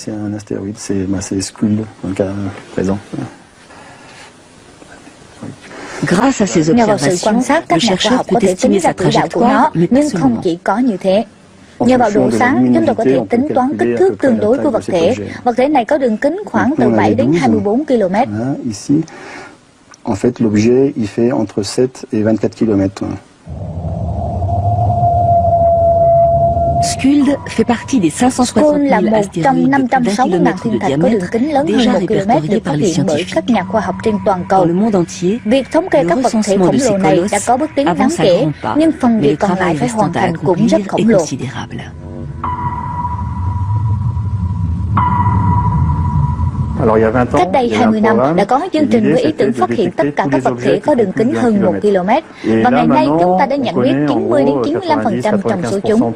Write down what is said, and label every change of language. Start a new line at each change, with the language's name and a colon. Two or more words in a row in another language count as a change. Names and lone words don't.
Vietnamese: Nhờ vào sự quan sát, các nhà khoa học có thể tính ra quỹ đạo của nó, nhưng không chỉ có như thế. Nhờ vào độ sáng, chúng tôi có thể tính toán kích thước tương đối của vật thể. Vật thể này có đường kính khoảng từ 7 đến 24 km.
French: En fait, l'objet, il fait entre 7 et 24 km. Skuld fait partie des 560 là 000
Vietnamese: một trong
French: astéroïdes
Vietnamese: 560.000 thiên thạch có đường kính lớn hơn 1 km được phát hiện bởi các nhà khoa học trên toàn cầu. Việc thống kê các vật thể khổng lồ này đã có bước tiến đáng kể, nhưng phần việc còn lại phải hoàn thành cũng rất khổng lồ. Cách đây 20 năm đã có chương trình với ý tưởng phát hiện tất cả các vật thể có đường kính hơn 1 km, và ngày nay chúng ta đã nhận biết 90 đến 95% trong số chúng.